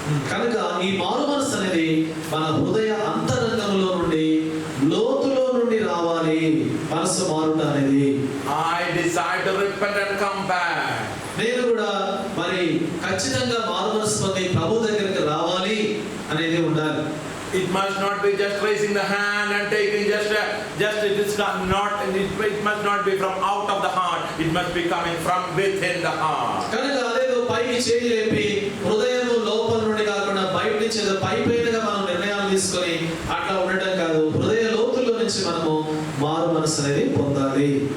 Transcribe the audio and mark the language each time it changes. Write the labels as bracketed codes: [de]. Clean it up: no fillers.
[te] కనుక ఈ మారు మనస్సు అనేది మన హృదయ అంతరంగంలో నుండి లోతులో నుండి రావాలి. మనసు మారుట అనేది [en] I decide to repent and come back. [te] నేను కూడా మరి ఖచ్చితంగా మారు మనస్సు పొంది ప్రభు దగ్గరికి రావాలి అనేది ఉండాలి. [en] It must not be just raising the hand and taking just it is not it must not be from out of the heart. It must be coming from within the heart. [te] కనుక అదేదో పైకి చేయి లేపి హృదయము లోపల నుండి కాకుండా బయట నుంచి ఏదో పైపైనగా మనం నిర్ణయాలు తీసుకొని అట్లా ఉండటం కాదు. హృదయ లోతుల్లో నుంచి మనము మారు మనసు అనేది పొందాలి.